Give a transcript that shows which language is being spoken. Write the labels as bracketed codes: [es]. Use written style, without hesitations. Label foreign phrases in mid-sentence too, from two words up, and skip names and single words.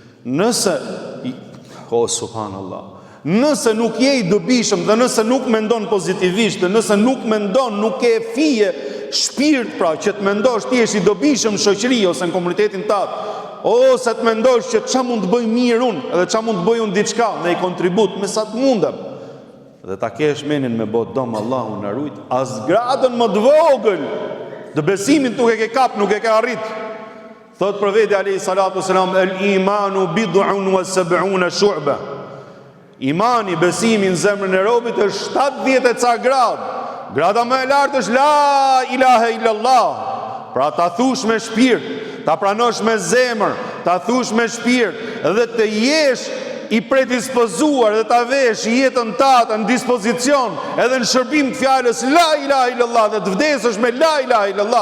[sq] Subhanallahu, nëse nuk je i dobishëm dhe nëse nuk mendon pozitivisht, dhe nëse nuk mendon, nuk e fije shpirt pra që të mendosh ti je i dobishëm në shoqëri ose në komunitetin tat, ose të mendosh që çfarë mund të bëj mirë unë, edhe çfarë mund të bëj unë diçka, në i kontribut me sa të mundem. Dhe ta kesh menin me bot dom Allahu na rujt, as gradën më të vogël të besimin nuk e ke kap, nuk e ke arrit. Thot profeti [ar] عليه الصلاة والسلام الإيمان بضع وسبعون شعبة. [sq] Imani, besimi në zemrën e robit është 70 e ca grad. Grada më e lartë është [ar] لا إله إلا الله. [sq] Pra ta thush me shpirt, ta pranosh me zemër, ta thush me shpirt dhe të jesh i predispozuar dhe ta vesh jetën tatë në dispozicion edhe në shërbim të fjalës [ar] لا إله إلا الله [sq] dhe të vdesësh me [ar] لا إله إلا الله.